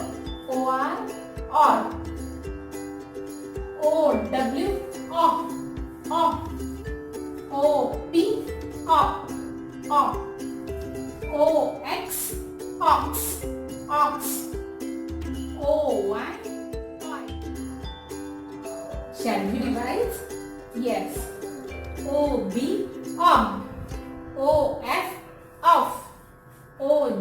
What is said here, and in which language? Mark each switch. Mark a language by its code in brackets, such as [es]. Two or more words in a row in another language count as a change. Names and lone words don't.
[en] O R. Odd. O W. Off. Off. O P. Op. Op. O X. Ox. Ox. O Y. Y. Shall we revise? Yes. O B. Ob. O F. Off. O